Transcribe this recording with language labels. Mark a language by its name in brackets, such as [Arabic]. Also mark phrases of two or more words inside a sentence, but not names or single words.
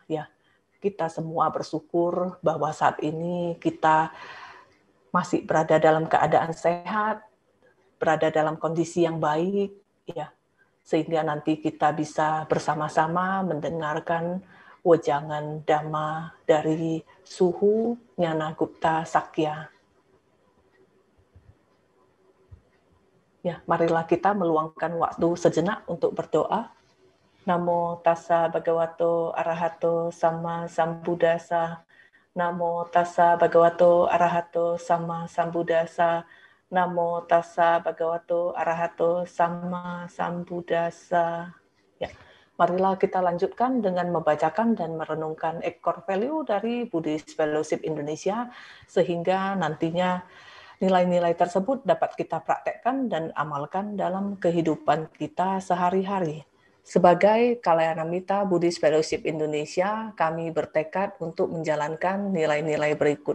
[Indonesian] Ya, kita semua bersyukur bahwa saat ini kita masih berada dalam keadaan sehat, berada dalam kondisi yang baik, ya, sehingga nanti kita bisa bersama-sama mendengarkan wejangan Dhamma dari Suhu Nyana Gupta Sakya. Ya, marilah kita meluangkan waktu sejenak untuk berdoa. [Pali] Namo tassa bhagavato arahato sama sambuddhassa. Namo tassa bhagavato arahato sama sambuddhassa. Namo tassa bhagavato arahato sama sambuddhassa. [Indonesian] Ya, marilah kita lanjutkan dengan membacakan dan merenungkan [English] core value [Indonesian] dari Buddhist Fellowship Indonesia sehingga nantinya nilai-nilai tersebut dapat kita praktekkan dan amalkan dalam kehidupan kita sehari-hari. Sebagai Kalyanamita Buddhist Fellowship Indonesia, kami bertekad untuk menjalankan nilai-nilai berikut.